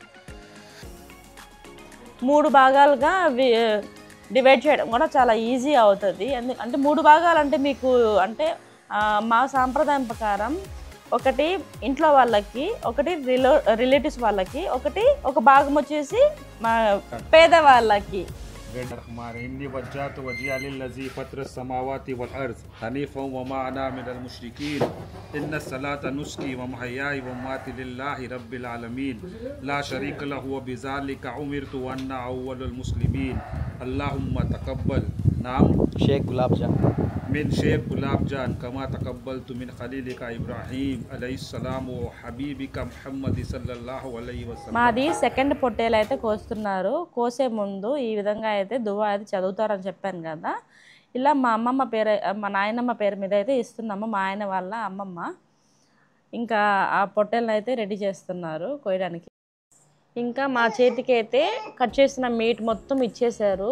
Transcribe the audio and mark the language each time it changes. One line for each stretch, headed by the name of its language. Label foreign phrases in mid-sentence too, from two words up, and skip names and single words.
Telugu: 3 భాగాలుగా డివైడ్ చేయడం కూడా చాలా ఈజీ అవుతుంది. అంటే 3 భాగాలు అంటే మీకు అంటే మా సాంప్రదాయం ప్రకారం ఒకటి ఇంట్లో వాళ్ళకి, ఒకటి రిలేటివ్స్ వాళ్ళకి, ఒక భాగం వచ్చేసి మా పేదవాళ్ళకి.
Arabic: إني وجهت وجهي للذي فطر السماوات والأرض حنيفا وما أنا من المشركين إن الصلاة نسكي ومحياي ومماتي لله رب العالمين لا شريك له وبذلك أمرت وأنا أول المسلمين اللهم تقبل.
Urdu: नाम शेख गुलाब जाम
Arabic: من शेख गुलाब जान كما تقبلت من خليلك إبراهيم عليه السلام وحبيبك محمد صلى الله عليه وسلم।
Telugu: మాది సెకండ్ పొట్టేలు అయితే కోస్తున్నారు. కోసే ముందు ఈ విధంగా అయితే దువా అయితే చదువుతారని చెప్పాను కదా. ఇలా మా అమ్మమ్మ పేరు, మా నాయనమ్మ పేరు మీద అయితే ఇస్తున్నాము. మా ఆయన వాళ్ళ అమ్మమ్మ ఇంకా ఆ పొట్టేలను అయితే రెడీ చేస్తున్నారు కోయడానికి. ఇంకా మా చేతికి అయితే కట్ చేసిన మీట్ మొత్తం ఇచ్చేశారు.